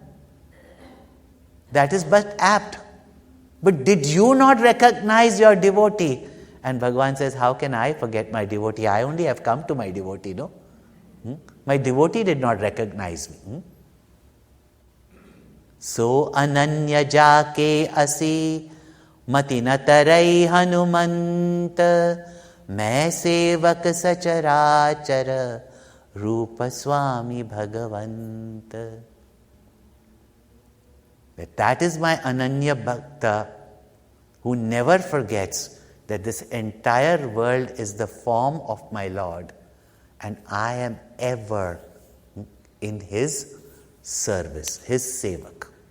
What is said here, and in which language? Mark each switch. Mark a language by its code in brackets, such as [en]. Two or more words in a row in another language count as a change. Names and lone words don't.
[en] That is but apt. But did you not recognize your devotee? And Bhagwan says, how can I forget my devotee? I only have come to my devotee, no? My devotee did not recognize me. [awa] सो अनन्य जाके असि मति न टरइ हनुमंत मैं सेवक सचराचर रूप स्वामी भगवंत. [en] That is my [sa] अनन्य भक्त [en] who never forgets that this entire world is the form of my Lord and I am ever in His service, His sevak.